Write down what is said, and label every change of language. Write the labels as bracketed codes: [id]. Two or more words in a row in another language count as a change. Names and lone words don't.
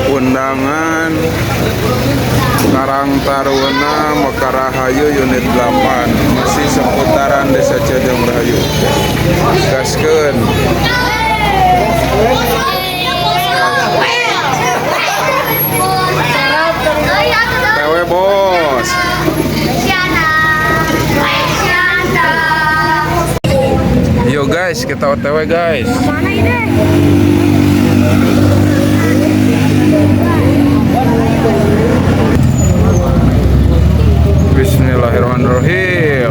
[id] undangan Karang Taruna Mekarahayu unit 8 masih seputaran Desa Cajang Rahayu. [su] Gaskeun. Tewe bos. [id] Yo guys, kita OTW guys. Mana ini? [ar] Bismillahirrahmanirrahim.